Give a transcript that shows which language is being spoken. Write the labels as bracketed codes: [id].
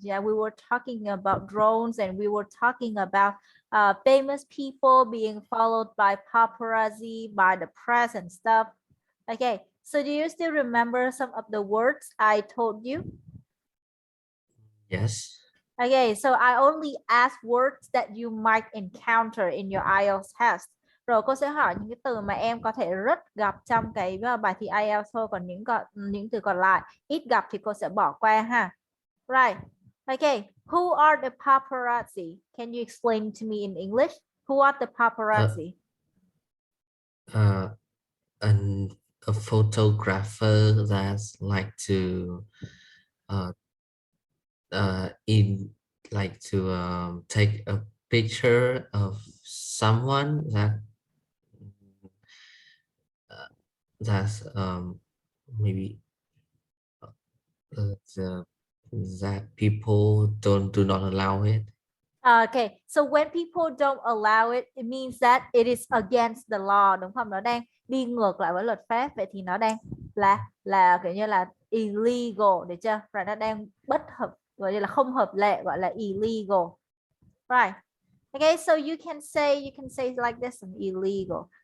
[en] Yeah, we were talking about drones and we were talking about famous people being followed by paparazzi, by the press and stuff. Okay, so do you still remember some of the words I told you? Yes. Okay, so I only ask words that you might encounter in your IELTS test. [vi] Rồi cô sẽ hỏi những cái từ mà em có thể rất gặp trong cái bài thi IELTS thôi, còn những từ còn lại ít gặp thì cô sẽ bỏ qua ha. [en] Right. Okay, who are the paparazzi? Can you explain to me in English? Who are the Uh, paparazzi? uh, and a photographer that's like to uh in like to take a picture of someone uh, that's maybe the that people do not allow it. Okay, so when people don't allow it, it means that it is against the law, [vi] đúng không? Nó đang đi ngược lại với luật pháp, vậy thì nó đang là kiểu như là illegal, được chưa? Rồi nó đang bất hợp, gọi như là không hợp lệ, gọi là illegal. [en] Right. Okay, so you can say like this, illegal.